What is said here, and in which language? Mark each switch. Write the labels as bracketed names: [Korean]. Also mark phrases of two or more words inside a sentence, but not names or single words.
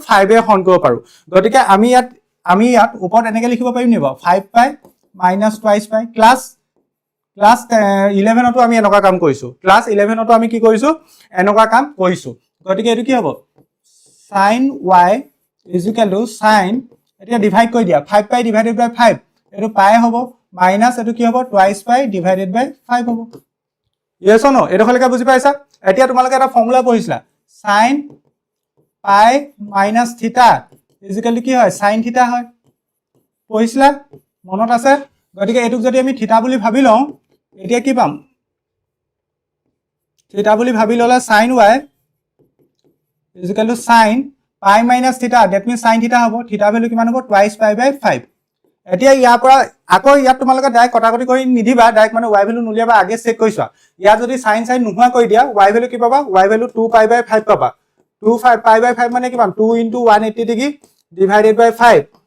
[Assamese] 5 এ হৰণ কৰিব পাৰো গতিকে আমি ইয়াত ওপৰত এনেকে লিখিব পাৰিম নিবা 5π - [English] twice π [Assamese] ক্লাস 11 তো আমি এনেকুৱা কাম কৰিছো ক্লাস 11 তো আমি কি কৰিছো এনেকুৱা কাম কৰিছো গতিকে এটো কি হ'ব sin y sin এতিয়া ডিভাইড কৰি দিয়া 5π / 5 এটো পাই হ'ব মাইনাস এটো কি হ'ব [English] twice π [Assamese] / 5 হ'ব [English] yes or no [Assamese] এটো হলকে বুজি পাইছা এতিয়া তোমালোকে এটা ফৰ্মুলা পঢ়িছিলা sin π - θ কি হয় sin θ হয় পঢ়িছিলা মনত আছে গতিকে এটোক যদি আমি θ বুলি ভাবি লওঁ এতিয়া কি পাম θ বুলি ভাবি ললে sin y sin π - θ [English] that means [Assamese] sin θ হ'ব θ ভ্যালু কিমান হ'ব [English] twice π [Assamese] / 5 এতিয়া ইয়াৰ পৰা আকৌ ইয়াত তোমালোকে ডাইৰেক্ট কটাকটি কৰি নিদিবা ডাইৰেক্ট মানে y ভ্যালু নুলিয়াবা আগে চেক কৰিছা ইয়া যদি sin নোহোৱা কৰি দিয়া y ভ্যালু কি পাবা y ভ্যালু 2π/5 পাবা 2π/5 মানে কিমান 2 * 180 ডিগ্ৰী [English] divided by [Assamese] 5